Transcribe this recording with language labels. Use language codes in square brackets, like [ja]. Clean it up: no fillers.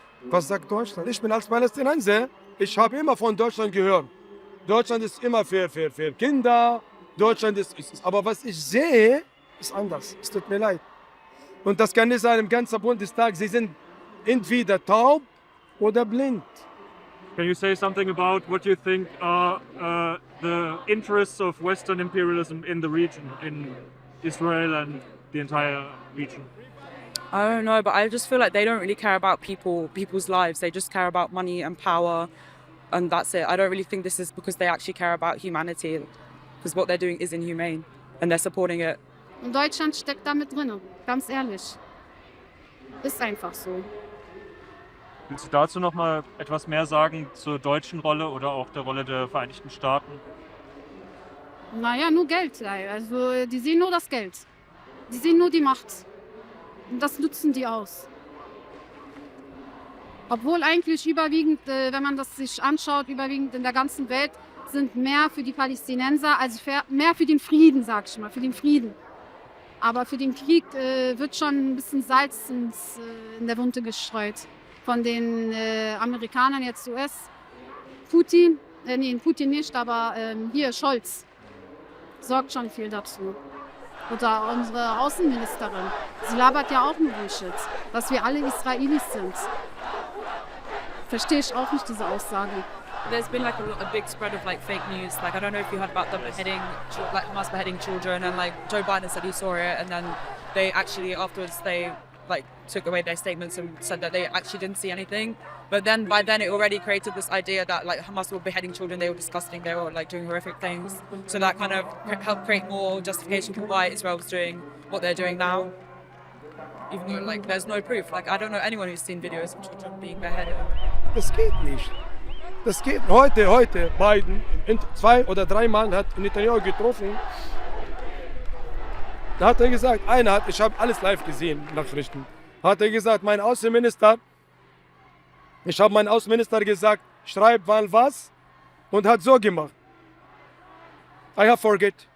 [de] Was sagt Deutschland? Ich bin als Palästinenser, ich habe immer von Deutschland gehört. Deutschland ist immer für Kinder, Deutschland ist. Aber was ich sehe, ist anders. Es tut mir leid. Und das kann nicht sein im ganzen Bundestag. Sie sind entweder taub oder blind. [en] Can you say something about what you think are the interests of Western imperialism in the region, in Israel and the entire region? I don't know, but I just feel like they don't really care about people's lives. They just care about money and power, and that's it. I don't really think this is because they actually care about humanity, because what they're doing is inhumane, and they're supporting it. [de] Und Deutschland steckt da mit drin, ganz ehrlich. Ist einfach so. Willst du dazu noch mal etwas mehr sagen zur deutschen Rolle oder auch der Rolle der Vereinigten Staaten? Naja, nur Geld. Also die sehen nur das Geld. Die sehen nur die Macht. Und das nutzen die aus. Obwohl eigentlich überwiegend, wenn man das sich anschaut, überwiegend in der ganzen Welt sind mehr für die Palästinenser, also mehr für den Frieden, sag ich mal, für den Frieden. Aber für den Krieg wird schon ein bisschen Salz in der Wunde gestreut. Von den Amerikanern, jetzt US, Putin nicht, aber hier Scholz sorgt schon viel dazu. Oder unsere Außenministerin, sie labert ja auch nur Bullshit, dass wir alle Israelis sind. Verstehe ich auch nicht, diese Aussage. [en] There's been like a big spread of like fake news. Like I don't know if you heard about them beheading, like Hamas beheading children, and like Joe Biden said he saw it, and then they actually afterwards they like took away their statements and said that they actually didn't see anything. But then by then it already created this idea that like Hamas were beheading children, they were disgusting, they were like doing horrific things. So that kind of helped create more justification for why Israel was doing what they're doing now. Even though like there's no proof. Like I don't know anyone who's seen videos of children being beheaded. [de] Das geht nicht. Das geht. Heute Biden 2 oder 3 Mal hat Netanyahu getroffen. Da hat er gesagt, ich habe alles live gesehen, Nachrichten. Hat er gesagt, ich habe meinem Außenminister gesagt, schreib mal was und hat so gemacht. [en] I have forget.